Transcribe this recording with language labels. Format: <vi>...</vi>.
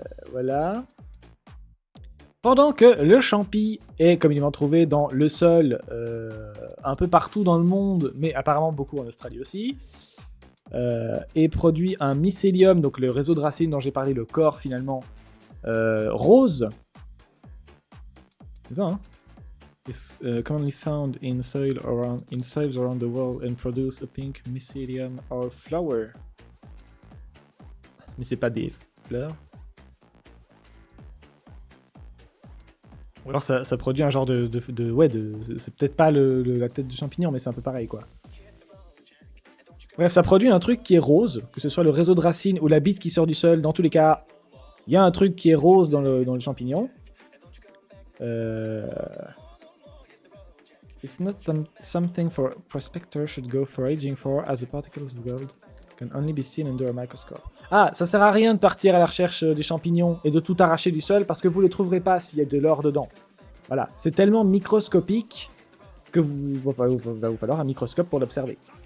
<fr>Voilà. Pendant que le champi est communément trouvé dans le sol un peu partout dans le monde, mais apparemment beaucoup en Australie aussi, et produit un mycélium, donc le réseau de racines dont j'ai parlé, le corps finalement, rose. C'est ça, hein?</fr> <en>It's commonly found in soils around the world and produce a pink mycelium or flower.</en> <fr>Mais c'est pas des fleurs. Ou alors ça produit un genre c'est peut-être pas la tête du champignon, mais c'est un peu pareil, quoi. Bref, ça produit un truc qui est rose, que ce soit le réseau de racines ou la bite qui sort du sol. Dans tous les cas, il y a un truc qui est rose dans le champignon.</fr> <en>It's not something for prospectors should go foraging for, as the particles of gold can only be seen under a microscope.</en> <fr>Ah, ça sert à rien de partir à la recherche des champignons et de tout arracher du sol parce que vous les trouverez pas s'il y a de l'or dedans. Voilà, c'est tellement microscopique que va vous falloir un microscope pour l'observer.</fr>